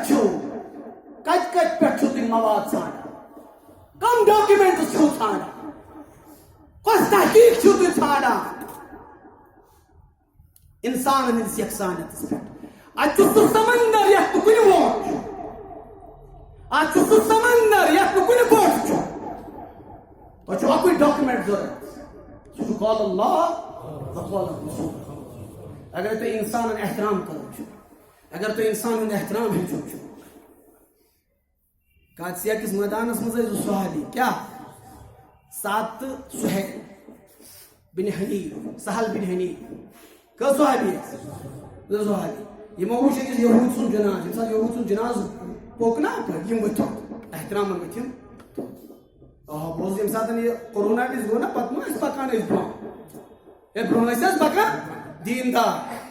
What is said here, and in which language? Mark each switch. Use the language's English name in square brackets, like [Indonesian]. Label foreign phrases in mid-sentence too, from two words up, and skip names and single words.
[Kashmiri] پٮ۪ٹھ چھِو تُہۍ مواد ژھانڈان کم ڈاکیومنٹس چھِو ژھانڈان کۄس تحقیٖق چھِو تُہۍ ژھانڈان انسانن ہٕنٛدِس یکسانیتس پٮ۪ٹھ اتہِ چھُ سُہ سمندر یتھ نہٕ کُنہِ ووٹ چھُ اتہِ چھُ سُہ سمندر یتھ نہٕ کُنہِ بوٹ چھُ تۄہہِ چھُ اکُے ڈاکیومنٹ ضوٚرتھ سُہ چھُ [Arabic] قال اللہ وقال الرسول [Kashmiri] اگر تُہۍ انسانن احترام کران چھِو اگر تُہۍ انسان ہُنٛد احترام ہیٚچھان چھِو قادسیہ کِس مٲدانس منٛز ٲسۍ زٕ صحابی کیٛاہ سعد تہٕ سہیل بن حنیف سہل بن حنیف کٔژ صحابی ٲسۍ زٕ صحابی یِمو وٕچھ أکِس یہوٗد سُنٛد جناز ییٚمہِ ساتہٕ یہوٗد سُنٛد جناز پوٚک نا اپٲرۍ یِم ؤتھِتھ احترامن ؤتھِم بہٕ اوسُس ییٚمہِ ساتہٕ یہِ کورونا وِزِ گوٚو نا پتہٕ ما ٲسۍ پکان أسۍ برونٛہہ ہے برونٛہہ ٲسۍ حظ پکان دیٖندار